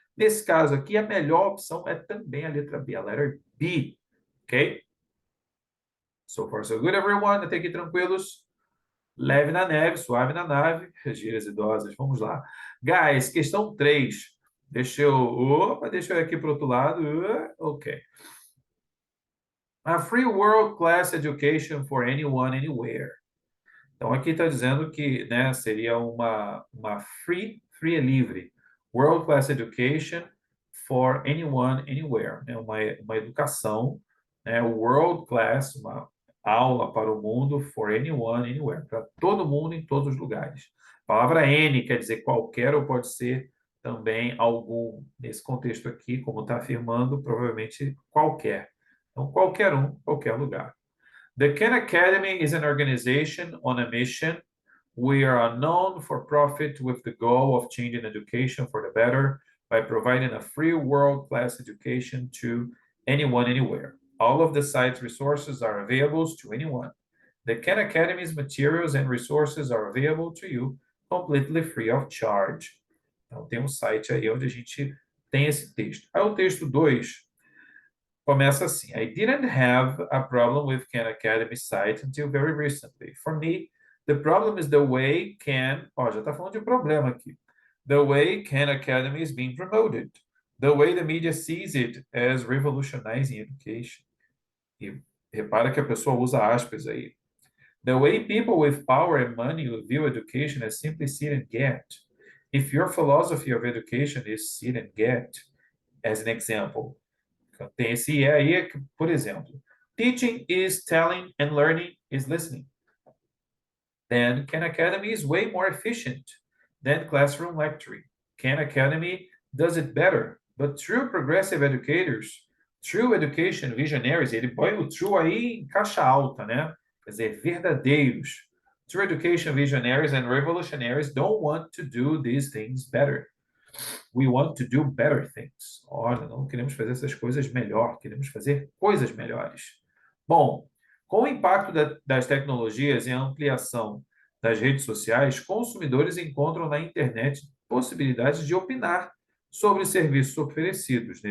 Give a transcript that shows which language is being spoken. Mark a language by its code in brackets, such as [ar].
[pt] Nesse caso aqui, a melhor opção é também a letra B, [en] a letter B. Ok? So far, so good, everyone. [pt] Até aqui tranquilos. Leve na neve, suave na nave. Gírias idosas. Vamos lá. Guys, questão 3. Deixa eu ir aqui para o outro lado. Ok. [en] A free world class education for anyone, anywhere. [pt] Então, aqui está dizendo que, né, seria uma [en] free [pt] é livre, [en] world class education for anyone, anywhere, [pt] né, uma educação, né, [en] world class, [pt] uma aula para o mundo [en] for anyone, anywhere, [pt] para todo mundo em todos os lugares. A palavra any quer dizer qualquer ou pode ser também algum. Nesse contexto aqui, como está afirmando, provavelmente qualquer. Então, qualquer um, qualquer lugar. [en] The Khan Academy is an organization on a mission. We are a non-for-profit with the goal of changing education for the better by providing a free world-class education to anyone, anywhere. All of the site's resources are available to anyone. The Khan Academy's materials and resources are available to you completely free of charge. [pt] Então, tem um site aí onde a gente tem esse texto. Aí o texto 2 começa assim: [en] I didn't have a problem with Khan Academy site until very recently. For me, The problem is the way can... [pt] Ó, já está falando de problema aqui. [en] The way Khan Academy is being promoted. The way the media sees it as revolutionizing education. [pt] E repara que a pessoa usa aspas aí. [en] The way people with power and money view education as simply sit and get. If your philosophy of education is sit and get, as an example, [pt] tem esse aí, por exemplo, [en] teaching is telling and learning is listening. Then Khan Academy is way more efficient than classroom lecturing. Khan Academy does it better, but true progressive educators, true education visionaries, [pt] ele põe o true aí em caixa alta, né? Quer dizer, verdadeiros. [en] True education visionaries and revolutionaries don't want to do these things better. We want to do better things. [pt] Olha, não queremos fazer essas coisas melhor, queremos fazer coisas melhores. Bom, com o impacto das tecnologias e a ampliação das redes sociais, consumidores encontram na internet possibilidades de opinar sobre serviços oferecidos.